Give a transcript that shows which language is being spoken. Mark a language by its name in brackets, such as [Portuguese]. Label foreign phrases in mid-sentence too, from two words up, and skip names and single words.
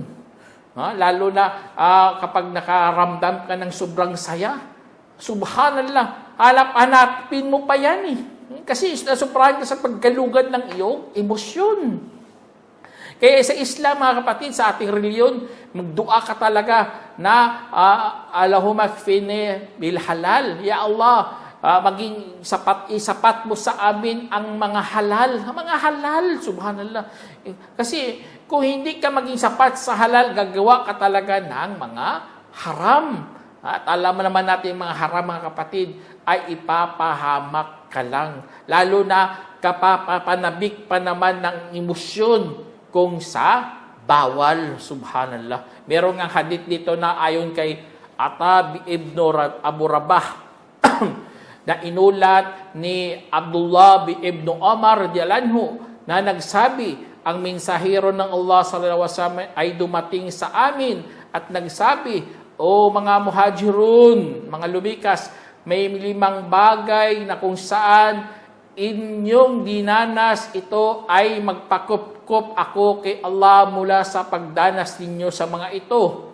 [Filipino] Lalo na kapag nakaramdam ka ng sobrang saya, subhanallah, hanapin mo pa yan Kasi nasuprahan ka sa paggalugad ng iyong emosyon. Kaya sa Islam, mga kapatid, sa ating reliyon, magdua ka talaga na [Arabic] اللهم اكفني بالحلال. يا الله, [Filipino] maging isapat mo sa amin ang mga halal. Mga halal, subhanallah. Kasi kung hindi ka maging sapat sa halal, gagawa ka talaga ng mga haram. At alam naman natin mga haram, mga kapatid, ay ipapahamak ka lang. Lalo na kapapanabik pa naman ng emosyon kung sa bawal, subhanallah. Meron nga hadith dito na ayon kay Ata ibn Abu Rabah na inulat ni Abdullah ibn Umar [Arabic] رضي الله عنه [Filipino] na nagsabi, ang mensahero ng Allah [Arabic] صلى الله عليه وسلم [Filipino] ay dumating sa amin at nagsabi, o mga muhajirun, mga lumikas, may 5 bagay na kung saan inyong dinanas, ito ay magpakup-kup ako kay Allah mula sa pagdanas ninyo sa mga ito.